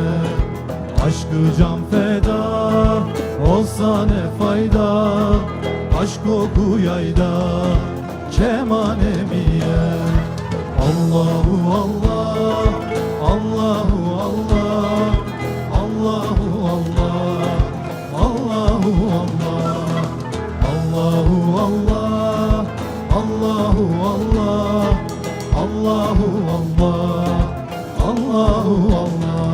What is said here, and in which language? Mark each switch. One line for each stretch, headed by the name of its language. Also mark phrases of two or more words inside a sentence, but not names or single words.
Turkish: Aşkı can feda olsa ne fayda, aşk oku yayda kemanemiye.
Arabic: الله الله، الله الله، الله الله، الله الله، الله الله، الله الله، الله الله، الله الله.